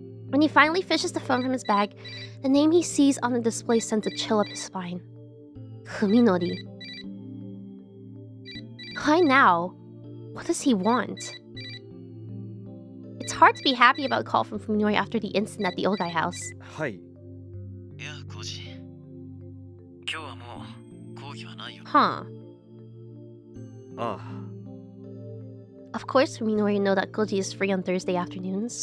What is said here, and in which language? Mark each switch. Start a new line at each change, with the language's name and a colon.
English: When he finally fishes the phone from his bag, the name he sees on the display sends a chill up his spine. Fuminori. Why now? What does he want? It's hard to be happy about a call from Fuminori after the incident at the old guy house.
Japanese: はい。いや、コージ。今日はもう講義はないよ。 Huh. ああ。
English: Of course, Fuminori know that Koji is free on Thursday afternoons.